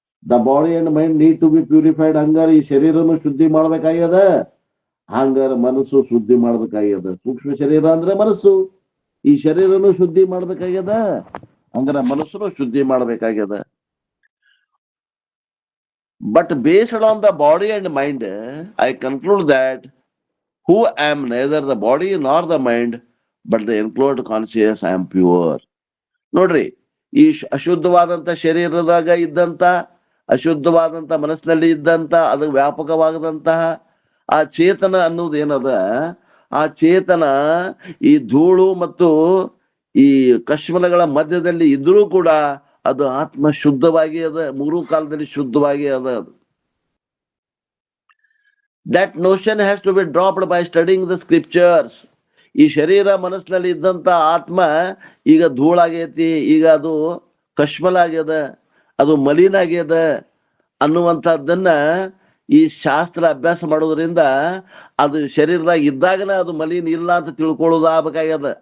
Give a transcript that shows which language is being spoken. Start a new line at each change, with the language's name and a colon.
English: The body and mind need to be purified.
Kannada: ಹಂಗಾರ ಈ ಶರೀರನು ಶುದ್ಧಿ ಮಾಡ್ಬೇಕಾಗ್ಯದ, ಹಂಗಾರ ಮನಸ್ಸು ಶುದ್ಧಿ ಮಾಡ್ಬೇಕಾಗ್ಯದ. ಸೂಕ್ಷ್ಮ ಶರೀರ ಅಂದ್ರೆ ಮನಸ್ಸು, ಈ ಶರೀರನು ಶುದ್ಧಿ ಮಾಡ್ಬೇಕಾಗ್ಯದ, ಹಂಗಾರ ಮನಸ್ಸುನು ಶುದ್ಧಿ ಮಾಡ್ಬೇಕಾಗ್ಯದ.
English: But based on the body and mind I conclude that who am neither the body nor the mind but the enclosed conscious I am pure.
Kannada: ನೋಡ್ರಿ, ಈ ಅಶುದ್ಧವಾದಂತ ಶರೀರದಾಗ ಇದ್ದಂತ, ಅಶುದ್ಧವಾದಂತ ಮನಸ್ಸಿನಲ್ಲಿ ಇದ್ದಂತ, ಅದು ವ್ಯಾಪಕವಾಗದಂತಹ ಆ ಚೇತನ ಅನ್ನೋದು ಏನದ, ಆ ಚೇತನ ಈ ಧೂಳು ಮತ್ತು ಈ ಕಶ್ಮಲಗಳ ಮಧ್ಯದಲ್ಲಿ ಇದ್ರೂ ಕೂಡ ಅದು ಆತ್ಮ ಶುದ್ಧವಾಗಿ ಅದ, ಮೂರೂ ಕಾಲದಲ್ಲಿ ಶುದ್ಧವಾಗಿ ಅದ. ಅದು
English: that notion has to be dropped by studying the scriptures.
Kannada: ಈ ಶರೀರ ಮನಸ್ಸಿನಲ್ಲಿ ಇದ್ದಂತ ಆತ್ಮ ಈಗ ಧೂಳಾಗೈತಿ, ಈಗ ಅದು ಕಶ್ಮಲ ಆಗ್ಯದ, ಅದು ಮಲಿನ ಆಗ್ಯದ ಅನ್ನುವಂಥದ್ದನ್ನ ಈ ಶಾಸ್ತ್ರ ಅಭ್ಯಾಸ ಮಾಡೋದ್ರಿಂದ ಅದು ಶರೀರದಾಗ ಇದ್ದಾಗನ ಅದು ಮಲಿನ ಇಲ್ಲ ಅಂತ ತಿಳ್ಕೊಳ್ಳೋದು ಆಗ್ಬೇಕಾಗ್ಯದ.